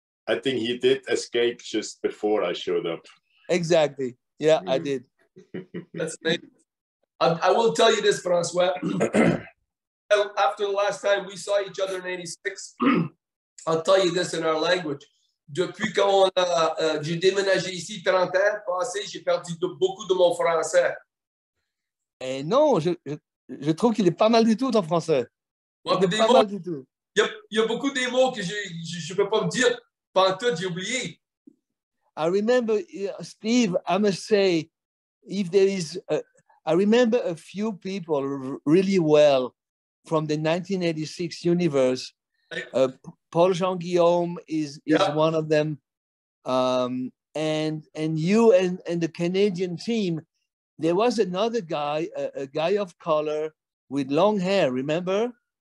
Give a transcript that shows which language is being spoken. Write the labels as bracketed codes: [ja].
[en] I think he did escape just before I showed up. Exactly. Yeah, I did. That's amazing. I will tell you this, Francois. After the last time we saw each other in '86, I'll tell you this in our language. [fr] Depuis qu'on j'ai déménagé ici 30 ans passés, j'ai perdu beaucoup de mon français. Et non, je trouve qu'il est pas mal du tout en français. Ouais, il est pas mal du tout. Il y a beaucoup des mots que je peux pas me dire. Pantoute, j'ai oublié. [en] I remember, Steve, I must say, if there is, I remember a few people really well from the 1986 universe. Paul Jean-Guillaume is one of them. And you and the Canadian team, there was another guy, a guy of color with long hair, remember?